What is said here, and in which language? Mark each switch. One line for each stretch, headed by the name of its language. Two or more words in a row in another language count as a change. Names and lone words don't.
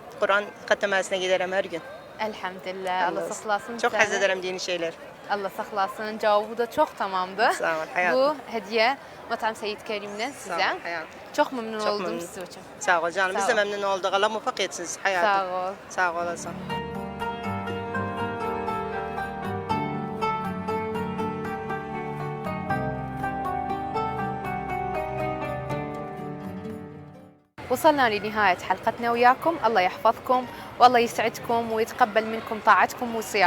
Turkish: Kur'an katemasına giderim her gün. Elhamdülillah. Allah Hamdolsun. saklasın. Çok seni. haz ederim dini şeyler. Allah saklasın. Cevabı da çok tamamdı. Sağ ol hayatım. Bu hediye Matam Seyit Kerim'den Sağ ol size. hayatım. Çok memnun Çok oldum memnun. sizin için. Sağ ol canım. Biz Sağ de ol. memnun olduk. Allah muvaffak etsin sizi hayatım. Sağ ol. Sağ olasın.
Arabic: وصلنا لنهاية حلقتنا وياكم. الله يحفظكم والله يسعدكم ويتقبل منكم طاعتكم وصيامكم.